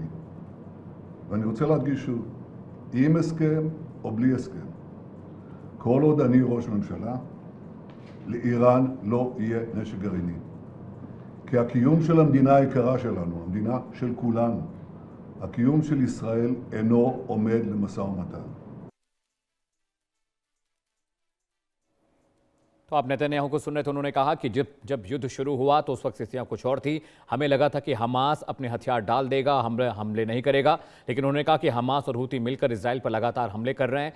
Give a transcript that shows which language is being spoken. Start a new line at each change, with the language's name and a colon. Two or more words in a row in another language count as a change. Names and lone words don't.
Hebrew: ואני רוצה להדגיש שוב, עם הסכם או בלי הסכם, כל עוד אני ראש ממשלה, לאיראן לא יהיה נשק גרעיני. כי הקיום של המדינה היקרה שלנו, המדינה של כולנו, הקיום של ישראל אינו עומד למשא ומתן.
Hindi: तो आप नेतन्याहू को सुन रहे थे। उन्होंने कहा कि जब युद्ध शुरू हुआ तो उस वक्त स्थितियां कुछ और थी। हमें लगा था कि हमास अपने हथियार डाल देगा, हमले नहीं करेगा, लेकिन उन्होंने कहा कि हमास और हूती मिलकर इजराइल पर लगातार हमले कर रहे हैं।